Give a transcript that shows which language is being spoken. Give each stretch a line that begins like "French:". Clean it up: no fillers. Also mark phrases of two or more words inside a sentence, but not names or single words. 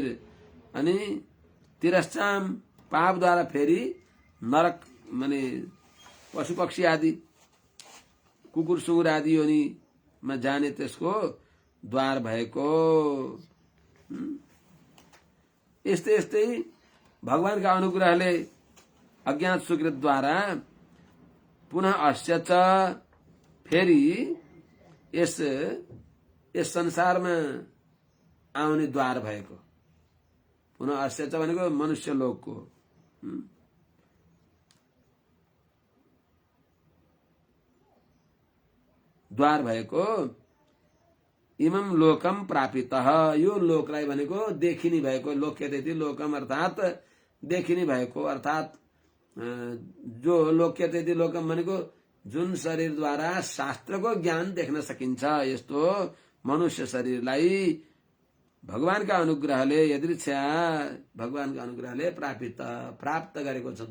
Nepali: अनि तिरश्चाम पापद्वारा फेरि नरक माने पशु पक्षी आदि कुकुर सुँगुर आदि योनिमा जाने त्यसको द्वार भएको। यस्तै यस्तै भगवानका अनुग्रहले अज्ञात सुकृत द्वारा
Sanskrit: पुनः अस्य च
Nepali: फेरि यस संसारमा आउने द्वार भएको।
Sanskrit: पुनः अस्य च
Nepali: भनेको मनुष्य लोकको द्वार भएको
Sanskrit: इमम लोकम प्रापितः।
Nepali: यो लोकलाई भनेको देखिने भएको,
Sanskrit: लोक्यते लोकम
Nepali: अर्थात देखिने भएको, अर्थात जो
Sanskrit: लोक्यते लोकम
Nepali: भनेको जुन शरीरद्वारा शास्त्रको ज्ञान देख्न सकिन्छ, यस्तो मनुष्य शरीरलाई भगवानका अनुग्रहले यदृच्छया भगवानका अनुग्रहले प्राप्त गरेको छ।